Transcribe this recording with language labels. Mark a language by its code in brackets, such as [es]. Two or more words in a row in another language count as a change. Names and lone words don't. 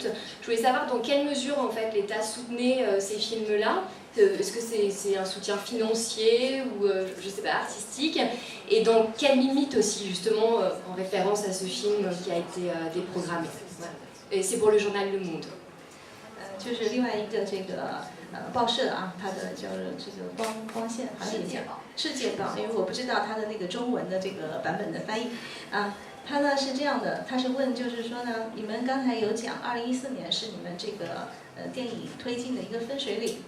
[fr] Je voulais savoir dans quelle mesure en fait l'État soutenait ces films-là. Est-ce que c'est un soutien financier ou je sais pas artistique et dans quelle limite aussi justement en référence à ce film qui a été déprogrammé. Voilà. Et c'est pour le journal Le Monde. [zh] 就是另外一个这个报社啊，它的就是这个光线好像也叫世界报，因为我不知道它的那个中文的这个版本的翻译啊。他呢是这样的，他是问就是说呢，你们刚才有讲2014年是你们这个电影推进的一个分水岭。